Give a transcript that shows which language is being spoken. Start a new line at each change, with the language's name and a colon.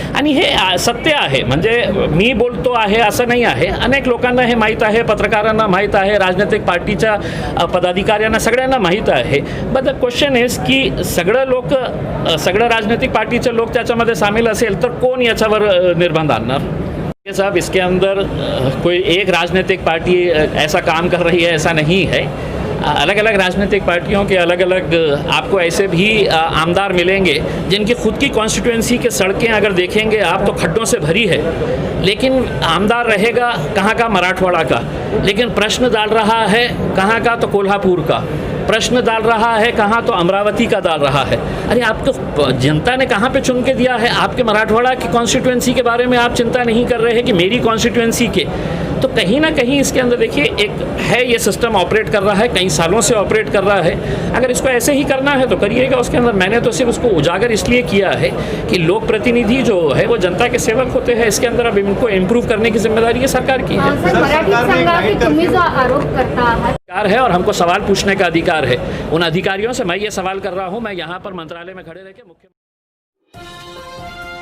Marathi: आणि हे सत्य आहे, म्हणजे मी बोलतो आहे असं नाही आहे. अनेक लोकांना हे माहीत आहे, पत्रकारांना माहीत आहे, राजनैतिक पार्टीच्या पदाधिकाऱ्यांना सगळ्यांना माहीत आहे. बट द क्वेश्चन इज की सगळं राजनैतिक पार्टीचे लोक त्याच्यामध्ये सामील असेल तर कोण याच्यावर निर्बंध आणणार.
Hindi: साहब इसके अंदर कोई एक राजनीतिक पार्टी ऐसा काम कर रही है ऐसा नहीं है. अलग अलग राजनीतिक पार्टियों के अलग अलग आपको ऐसे भी आमदार मिलेंगे जिनकी खुद की कॉन्स्टिट्यूएंसी के सड़कें अगर देखेंगे आप तो खड्डों से भरी है, लेकिन आमदार रहेगा कहाँ का, मराठवाड़ा का, लेकिन प्रश्न डाल रहा है कहाँ का, तो कोल्हापुर का. प्रश्न डाल रहा है कहाँ, तो अमरावती का डाल रहा है. अरे आपको जनता ने कहाँ पे चुन के दिया है? आपके मराठवाड़ा की कॉन्स्टिट्यूएंसी के बारे में आप चिंता नहीं कर रहे हैं कि मेरी कॉन्स्टिट्यूएंसी के. तो कहीं ना कहीं इसके अंदर देखिए एक है, ये सिस्टम ऑपरेट कर रहा है, कई सालों से ऑपरेट कर रहा है. अगर इसको ऐसे ही करना है तो करिएगा. उसके अंदर मैंने तो सिर्फ उसको उजागर इसलिए किया है कि लोक प्रतिनिधि जो है वो जनता के सेवक होते हैं. इसके अंदर अब इनको इम्प्रूव करने की जिम्मेदारी ये सरकार की है.
Marathi: सर, मराठीत सांगा की तुम्ही जो आरोप करता आहात
Hindi: अधिकार है और हमको सवाल पूछने का अधिकार है. उन अधिकारियों से मैं ये सवाल कर रहा हूँ, मैं यहाँ पर मंत्रालय में खड़े रह के मुख्य